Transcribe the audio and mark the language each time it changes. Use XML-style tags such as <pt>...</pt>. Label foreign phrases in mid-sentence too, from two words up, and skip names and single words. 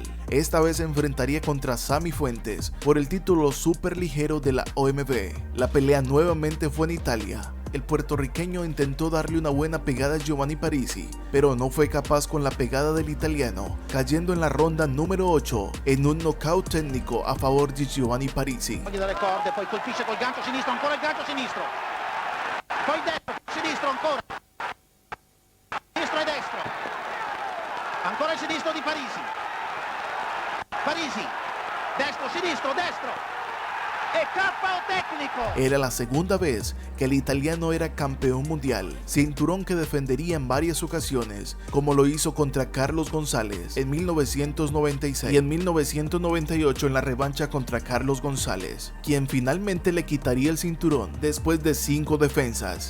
<es>Esta vez se enfrentaría contra Sammy Fuentes por el título superligero de la OMB. La pelea nuevamente fue en Italia. El puertorriqueño intentó darle una buena pegada a Giovanni Parisi, pero no fue capaz con la pegada del italiano, cayendo en la ronda número 8 en un knockout técnico a favor de Giovanni Parisi.</es> <it>Dalle corde, poi colpisce col gancio sinistro, ancora il gancio sinistro. Poi destro, sinistro ancora. Sinistro e destro. Ancora il sinistro di Parisi. Parisi. Destro, sinistro, destro. E KO técnico.</it> <es>Era la segunda vez que el italiano era campeón mundial, cinturón que defendería en varias ocasiones, como lo hizo contra Carlos González en 1996 y en 1998 en la revancha contra Carlos González, quien finalmente le quitaría el cinturón después de 5 defensas.</es>